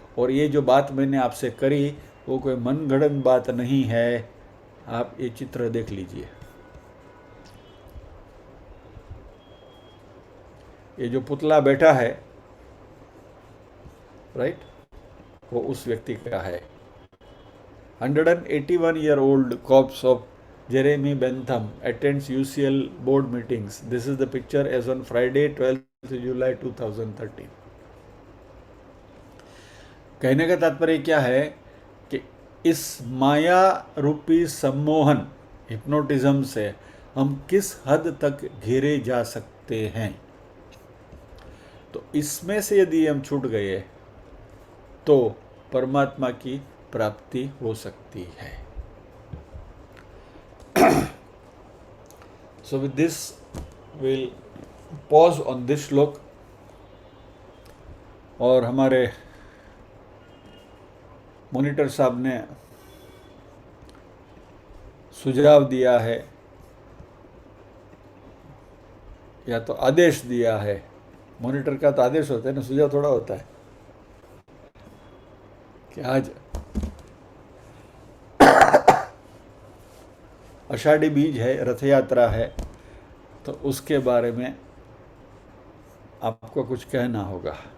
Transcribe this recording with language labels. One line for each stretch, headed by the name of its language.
Hindi: और ये जो बात मैंने आपसे करी वो कोई मनगढ़ंत बात नहीं है। आप ये चित्र देख लीजिए, ये जो पुतला बैठा है, राइट, वो उस व्यक्ति का है।
English: 181-year-old corpse of Jeremy Bentham attends UCL board meetings. This is the picture as on Friday 12th July 2013.
Hindi: कहने का तात्पर्य क्या है कि इस माया रूपी सम्मोहन, हिप्नोटिज्म से हम किस हद तक घिरे जा सकते हैं। तो इसमें से यदि हम छूट गए तो परमात्मा की प्राप्ति हो सकती है।
English: So with this we'll pause on this shloka.
Hindi: और हमारे मॉनिटर साहब ने सुझाव दिया है या तो आदेश दिया है, मॉनिटर का तो आदेश होता है ना, सुझाव थोड़ा होता है, कि आज आषाढ़ी बीज है, रथ यात्रा है, तो उसके बारे में आपको कुछ कहना होगा।